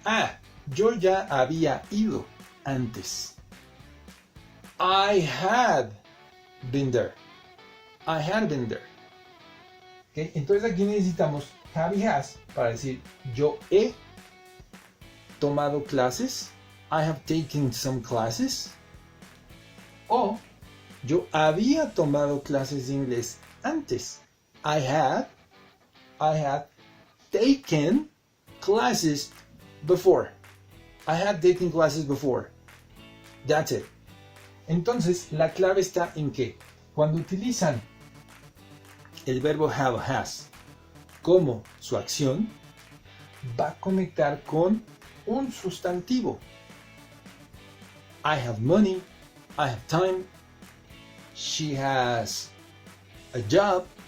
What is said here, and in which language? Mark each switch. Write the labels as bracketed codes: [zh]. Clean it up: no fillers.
[es] Ah, yo ya había ido antes. [en] I had been there. I had been there. ¿Okay? [es] Entonces aquí necesitamos have y has para decir yo he tomado clases. [en] I have taken some classes. [es] O yo había tomado clases de inglés antes. [en] I had taken classes before. I had taken classes before. That's it. [es] Entonces, la clave está en que cuando utilizan el verbo have, has como su acción, va a conectar con un sustantivo. [en] I have money. I have time. She has a job.